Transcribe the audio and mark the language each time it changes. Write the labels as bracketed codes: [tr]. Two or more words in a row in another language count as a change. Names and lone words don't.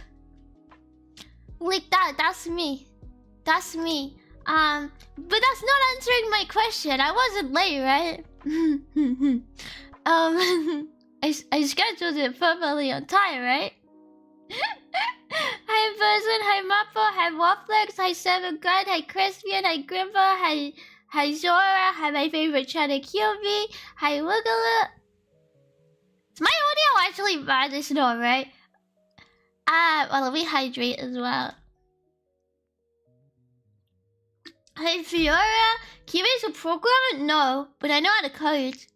[en] Like that's me. That's me. But that's not answering my question. I wasn't late, right? I scheduled it perfectly on time, right? Hi, Person. Hi, Mappo. Hi, Wafflex. Hi, Seven God. Hi, Crispian. Hi, Grimba. Hi, Zora. Hi, my favorite China QB. Hi, Wiggle. Is my audio actually bad? It's not, right? Well, let me hydrate as well. Hi, Fiora. QB's a programmer? No, but I know how to code.